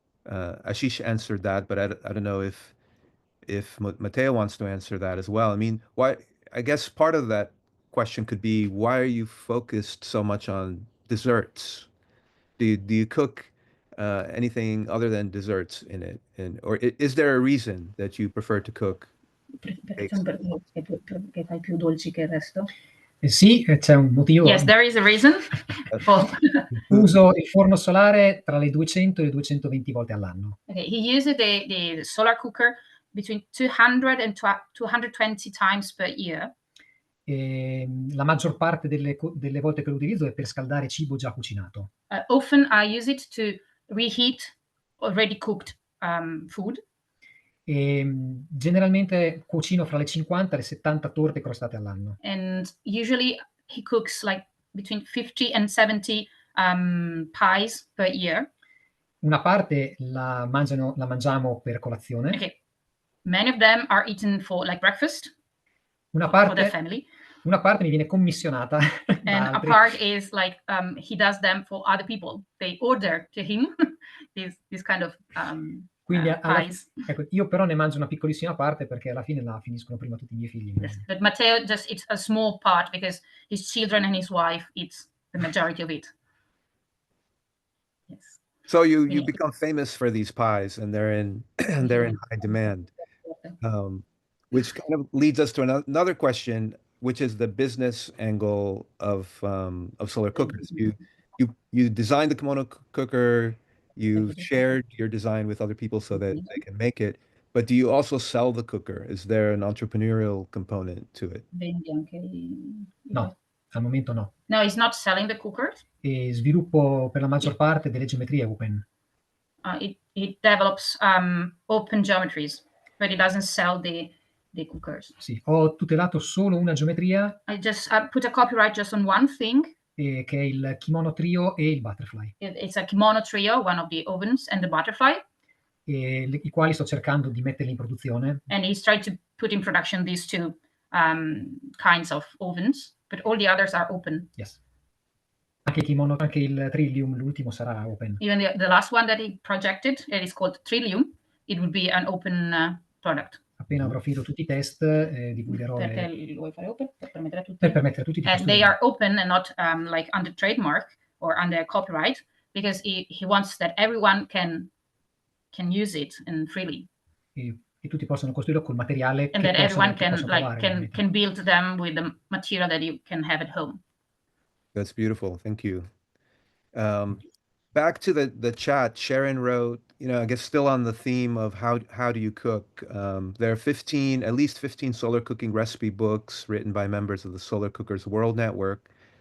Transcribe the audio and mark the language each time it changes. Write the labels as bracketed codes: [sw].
[en] Ashish answered that, but I don't know if Matteo wants to answer that as well. I mean, I guess part of that question could be, why are you focused so much on desserts? Do you cook anything other than desserts in it? Or is there a reason that you prefer to cook? [it] Che fai più dolci che il resto? Sì, c'è un motivo. [en] Yes, there is a reason. [it] Uso il forno solare tra le 200 e le 220 volte all'anno. [en] Okay, he uses the solar cooker between 200 and 220 times per year. [it] E la maggior parte delle volte che lo utilizzo è per scaldare cibo già cucinato. [en] Often I use it to reheat already cooked food. [it] E generalmente cucino fra le 50 e le 70 torte crostate all'anno. [en] And usually he cooks like between 50 and 70 pies per year. [it] Una parte la mangiamo per colazione. [en] Okay. Many of them are eaten for like breakfast. [it] Una [en] for the family. [it] Una parte mi viene commissionata. [en] And a part is like he does them for other people. They order to him this kind of [it] Quindi [en] pies. [it] Ecco, io però ne mangio una piccolissima parte perché alla fine la finiscono prima tutti i miei figli. [en] Yes, but Matteo just eats a small part because his children and his wife eats the majority of it. Yes. So you become famous for these pies, and they're in high demand, which kind of leads us to another question. which is the business angle of solar cookers. You designed the Kimono cooker, you shared your design with other people so that they can make it. But do you also sell the cooker? Is there an entrepreneurial component to it? [it] Vendi anche No, al momento no. [en] No, he's not selling the cookers. [it] E sviluppo per la maggior parte delle geometrie open. [en] It develops open geometries, but it doesn't sell the cookers. [it] Sì, ho tutelato solo una geometria [en] I put a copyright just on one thing. [it] che è il Kimono Trio e il Butterfly. [en] It's a Kimono Trio, one of the ovens, and the Butterfly. [it] I quali sto cercando di metterli in produzione. [en] And he's tried to put in production these two kinds of ovens, but all the others are open. Yes. [it] Anche il Trillium, l'ultimo, sarà open. [en] Even the last one that he projected, it is called Trillium, it would be an open product. [it] Appena avrò finito tutti i test, divulgherò Perché vuoi fare open? Per permettere a tutti di [en] And they [it] costruire. [en] are open and not like under trademark or under copyright, because he wants that everyone can use it and freely. [it] E tutti possono costruirlo col materiale [en] And [it] che [en] that everyone [it] che possono trovare, [en] can build them with the material that you can have at home. That's beautiful. Thank you. Back to the chat, Sharon wrote, I guess still on the theme of how do you cook. There are at least 15 solar cooking recipe books written by members of the Solar Cookers World Network.